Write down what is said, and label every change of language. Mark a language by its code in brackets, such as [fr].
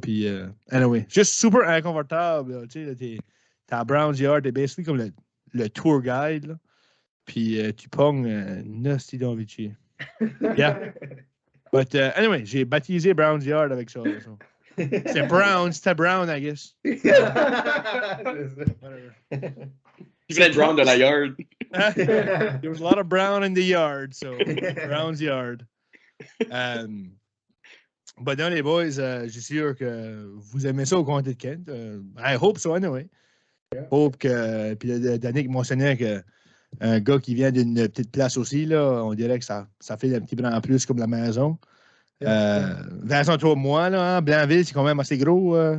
[fr] Puis anyway, juste super inconfortable. Tu sais, t'es à Browns Yard, t'es basically comme le tour guide. Là. Puis tu pognes nasty d'envie de chier. Yeah. But anyway, j'ai baptisé Browns Yard avec ça. [en] So. [fr] C'était [en] Brown, I guess. Whatever. [fr] Tu voulais être Brown de la yard. [en] There was a lot of brown in the yard, so Brown's Yard. [fr] But non, les boys, je suis sûr que vous aimez ça au comté de Kent. [en] I hope so, anyway. [fr] Hope que. Puis Danick mentionnait que. Un gars qui vient d'une petite place aussi, là, on dirait que ça fait un petit brin en plus comme la maison. Vincent, toi, moi, là, hein, Blainville, c'est quand même assez gros.